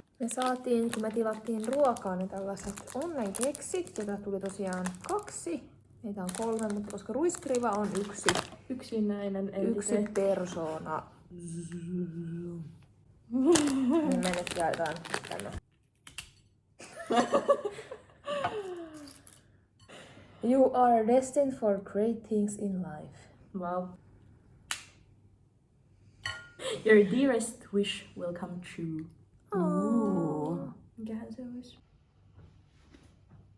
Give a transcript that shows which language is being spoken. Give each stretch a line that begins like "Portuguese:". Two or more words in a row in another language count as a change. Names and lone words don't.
Finnish: Me saatiin, kun me tilattiin ruokaa, ne tällaiset onnenkeksit, joita tuli tosiaan 2. Meitä on 3, mutta koska ruiskriva on 1. Yksinäinen Yksi persoona. Niin me nyt jaetaan tänne.
English: You are destined for great things in life. Wow. Your dearest wish will come true. Oh.
Finnish: Mikähän se olisi?